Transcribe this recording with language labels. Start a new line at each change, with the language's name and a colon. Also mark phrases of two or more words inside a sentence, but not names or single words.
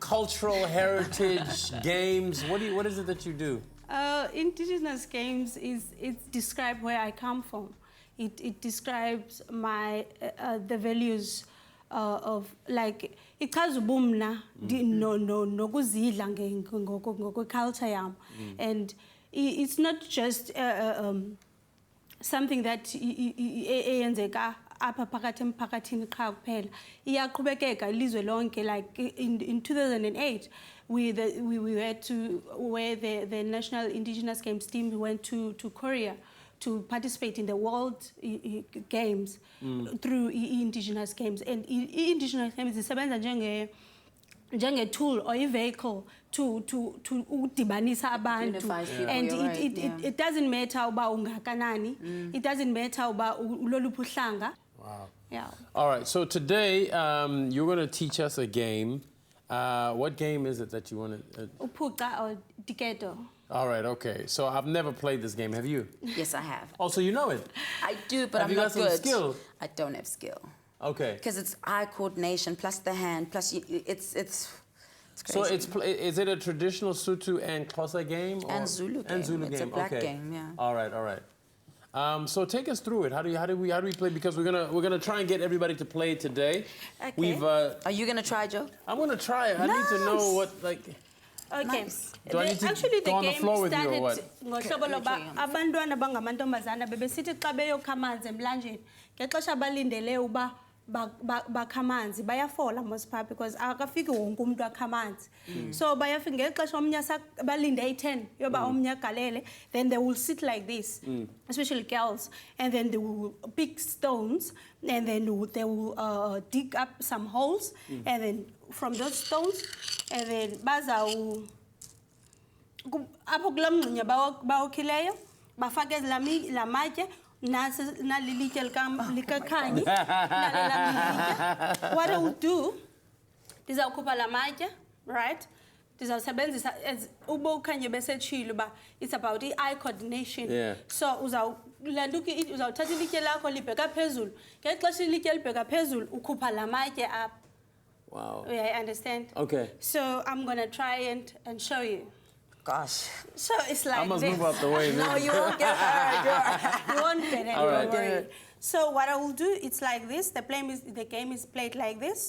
English: cultural heritage games? What is it that you do? Indigenous games it describes where I come from. It describes my the values of like
Xhosa: ikhazubumna no kuzidla ngokweculture yam,
English: and it's not just something that eyenzeka apha phakathi emphakathini qha kuphela, iyaqhubekeka ilizwe lonke. Like in 2008 we were to where the National Indigenous Games team went to Korea to participate in the World Games through Indigenous Games. And Indigenous Games
Xhosa: isebenza njenge
English: tool or a vehicle to
Xhosa: udibanisa abantu.
English: And it doesn't matter
Xhosa: uba ungakanani,
English: it doesn't matter
Xhosa: uba uloluphi uhlanga.
English: Wow. Yeah. All right, so today you're going to teach us a game. What game is it that you want to... Puca or Diketo. All right, okay. So I've never played this game. Have you? Yes, I have. Oh, so you know it? I do, but Have I'm you not got good. some skill? I don't have skill. Okay. Because it's eye coordination plus the hand plus it's crazy. So is it a traditional Sotho and Xhosa game? Or? And Zulu game. And Zulu It's game. a black okay. game, yeah. All right, all right. So take us through it. How do we play? Because we're gonna try and get everybody to play today. Okay. Are you gonna try, Joe? I'm gonna try it. I need to know what like. Okay. Nice. Do I need to Actually, go on the floor with you or what?
Xhosa: ngohlobo loba abantwana bangamantombazana bebesithi xa beyokha amanzi emlanjeni ngexesha balindele uba bakha amanzi bayafola mosipha because akafiki wonke umuntu akha amanzi. So bayafika ngexesha omnye balinde i-10 yoba omnye agalele, then they will sit like this, especially girls, and then they will pick stones and then they will dig up some holes, and then from those stones, and then bazawu apho kulaa mngxunya bawokhileyo bafake la matye nalilitye likaKhanyi.
English: What I will do,
Xhosa: ndizawukhupha la matye, right? Ndizawusebenzisa uba uKhanyi besetshilo uba
English: it's about eye coordination. Yeah.
Xhosa: So uzawuthatha ilitye lakho libheka phezulu. Ngexesha ilitye libheka phezulu ukhupha la matye up.
English: Wow. Yeah, I understand. Okay. So I'm gonna try and show you. Gosh. So it's like I must this. move out the way. No, you won't get hurt. You won't get it. All right. Don't worry. So what I will do, it's like this. The game is played like this.